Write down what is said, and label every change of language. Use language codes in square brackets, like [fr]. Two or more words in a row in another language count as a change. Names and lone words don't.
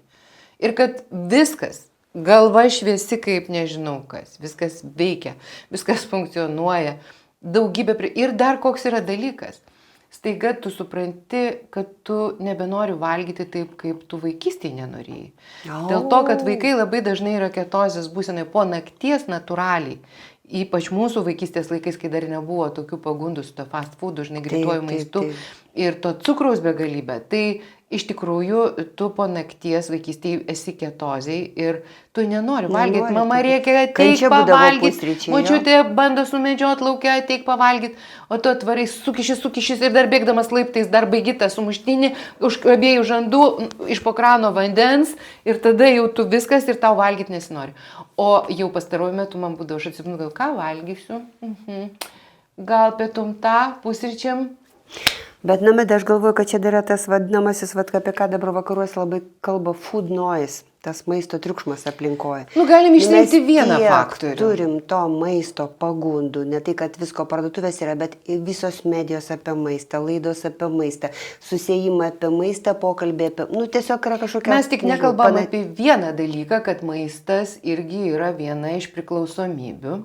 [lt] Ir kad viskas, galva šviesi kaip nežinau kas, viskas veikia, viskas funkcionuoja, daugybė ir dar koks yra dalykas. Staiga tu supranti, kad tu nebenori valgyti taip, kaip tu vaikystėje nenorėjai. Dėl to, kad vaikai labai dažnai yra ketozės būsenai po nakties natūraliai. Ypač mūsų vaikystės laikais, kai dar nebuvo tokių pagundų su to [en] fast food, [lt] žinai, greituoju maistu ir to cukraus begalybė. Tai iš tikrųjų tu po nakties vaikystėje esi ketozėj ir tu nenori valgyti. Mama reikia ateik pavalgyti, močiutė bando sumedžioti laukia, ateik pavalgyti, o tu atvarai sukišis ir dar bėgdamas laiptais dar baigi tą sumuštinį, už abiejų žandų, iš po krano vandens ir tada jau tu viskas ir tau valgyti nesinori. O jau pastaruoju metu man būdavo, aš atsipinu, gal ką valgysiu? Gal pietum tą, pusryčiam? Bet namedė, aš galvoju, kad čia dar yra tas vadinamasis, apie ką dabar vakaruose labai kalba [en] food noise, [lt] tas maisto triukšmas aplinkoje. Nu, galim išsirinkti vieną faktorių. Turim to maisto pagundų, ne tai, kad visko parduotuvės yra, bet visos medijos apie maistą, laidos apie maistą, susėjimą apie maistą, pokalbė apie... Nu, tiesiog yra kažkokia... Mes tik nekalbam apie vieną dalyką, kad maistas irgi yra viena iš priklausomybių.